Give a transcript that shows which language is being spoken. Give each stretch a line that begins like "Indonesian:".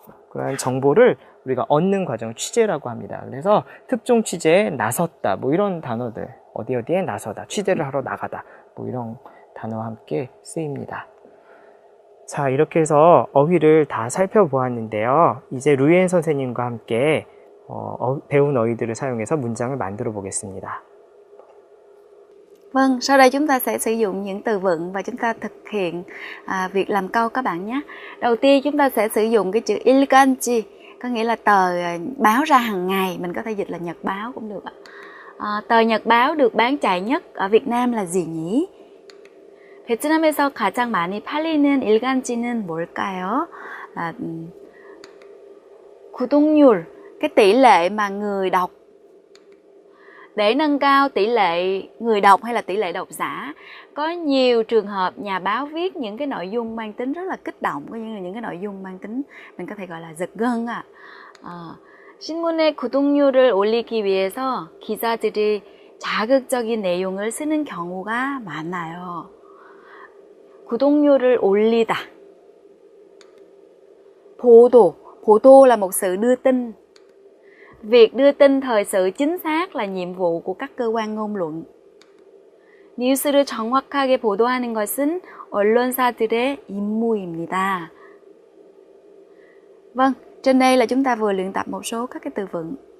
Korean: 그러한 정보를 우리가 얻는 과정 취재라고 합니다. 그래서 특종 취재에 나섰다, 뭐 이런 단어들, 어디에 나서다, 취재를 하러 나가다, 뭐 이런 단어와 함께 쓰입니다. 자, 이렇게 해서 어휘를 다 살펴보았는데요. 이제 루이엔 선생님과 함께 배운 어휘들을 사용해서 문장을 만들어 보겠습니다.
Vietnamese: Vâng, sau đây chúng ta sẽ sử dụng những từ vựng và chúng ta thực hiện việc làm câu các bạn nhé. Đầu tiên chúng ta sẽ sử dụng cái chữ ilganji, có nghĩa là tờ báo ra hàng ngày, mình có thể dịch là nhật báo cũng được ạ. Tờ nhật báo được bán chạy nhất ở Việt Nam là gì nhỉ?
Korean: 베트남에서 가장 많이 팔리는 일간지는 뭘까요?
Vietnamese: 구독률, cái tỷ lệ mà người đọc. Để nâng cao tỷ lệ người đọc hay là tỷ lệ độc giả, có nhiều trường hợp nhà báo viết những cái nội dung mang tính rất là kích động, có những cái nội dung mang tính mình có thể gọi là giật gân ạ.
Korean: 신문의 구독률을 올리기 위해서 기자들이 자극적인 내용을 쓰는 경우가 많아요. 구독률을 올리다.
Vietnamese: Bodo là một sự đưa tin. Việc đưa tin thời sự chính xác là nhiệm vụ của các cơ quan ngôn luận.
Korean: 뉴스를 정확하게 보도하는 것은 언론사들의 임무입니다.
Vietnamese: Vâng, trên đây là chúng ta vừa luyện tập một số các cái từ vựng.